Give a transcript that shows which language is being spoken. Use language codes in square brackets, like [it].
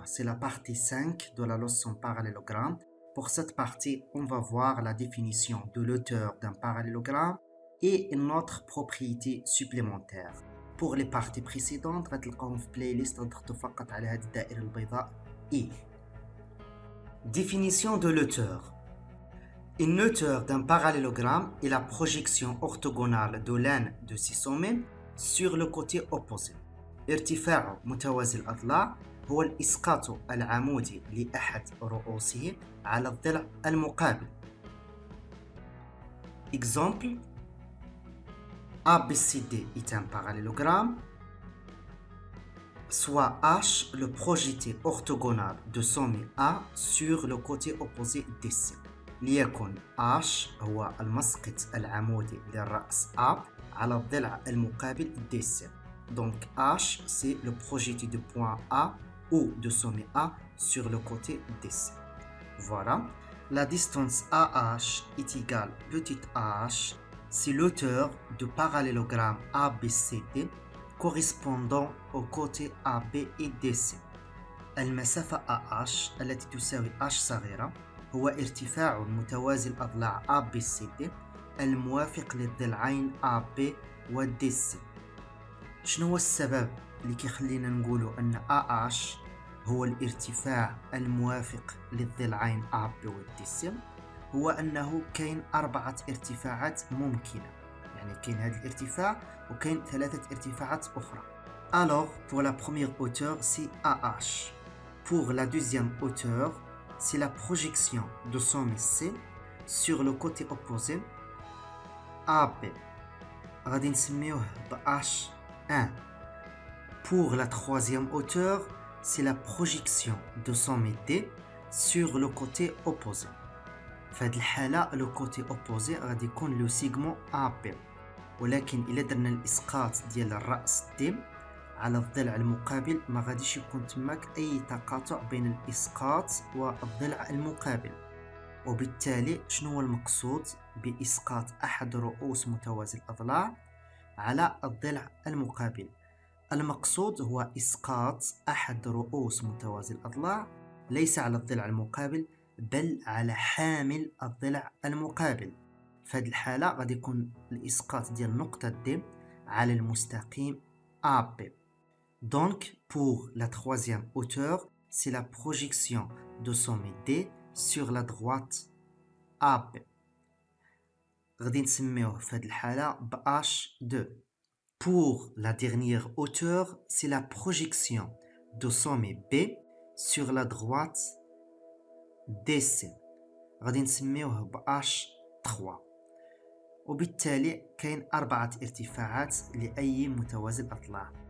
[fr] C'est la partie 5 de la leçon parallélogramme. Pour cette partie, on va voir la définition de l'auteur d'un parallélogramme et une autre propriété supplémentaire. Pour les parties précédentes, [ar] غتلقاهم في playlist غتضغطوا فقط على هذه الدائرة البيضاء I. [fr] Définition de l'auteur. Une hauteur d'un parallélogramme est la projection orthogonale de l'un de ses sommets sur le côté opposé. [ar] ارتفاع متوازي الأضلاع هو الإسقاط العمودي لأحد رؤوسه على الضلع المقابل. [fr] Exemple, ABCD est un parallélogramme, soit H le projeté orthogonal de sommet A sur le côté opposé DC. [ar] ليكن H هو المسقط العمودي للرأس A على الضلع المقابل DC. [fr] Donc H, c'est le projeté de point A ou de sommet A sur le côté DC. Voilà. La distance AH est égale petite h, c'est l'auteur du parallélogramme ABCD correspondant au côté AB et DC. [ar] المسافة AH التي تساوي H صغيرة هو ارتفاع متوازي الأضلاع ABCD الموافق للضلعين AB و DC. شنو هو السبب اللي كيخلينا نقولوا ان AH هو الارتفاع الموافق للضلعين AB و DC؟ هو انه كاين 4 ارتفاعات ممكنة، يعني كاين هذا الارتفاع وكاين 3 ارتفاعات اخرى. [fr] Alors pour la première hauteur c'est AH. Pour la deuxième hauteur c'est la projection de sommet C sur le côté opposé AB. [ar] غادي نسميوه ب H1. [fr] Pour la troisième hauteur, c'est la projection de sommet D sur le côté opposé. [ar] في هذه الحالة [fr] le côté opposé [ar] غادي يكون [fr] لو سيغمون [ar] AB. ولكن إلا درنا الإسقاط ديال الرأس D على الضلع المقابل ما غاديش يكون تماك أي تقاطع بين الإسقاط والضلع المقابل. وبالتالي شنو هو المقصود بإسقاط أحد رؤوس متوازي الأضلاع على الضلع المقابل؟ المقصود هو إسقاط أحد رؤوس متوازي الأضلاع ليس على الضلع المقابل بل على حامل الضلع المقابل. في هذه الحالة غادي يكون الإسقاط ديال نقطة D على المستقيم AB. [fr] Donc pour la troisième hauteur, c'est la projection de sommet D sur la droite AB. [ar] غادي نسميوه في هذه الحالة ب H2. [fr] Pour la dernière hauteur, c'est la projection de sommet B sur la droite DC. [ar] غادي نسميوه ب H3. وبالتالي كاين 4 ارتفاعات لأي متوازي الأضلاع.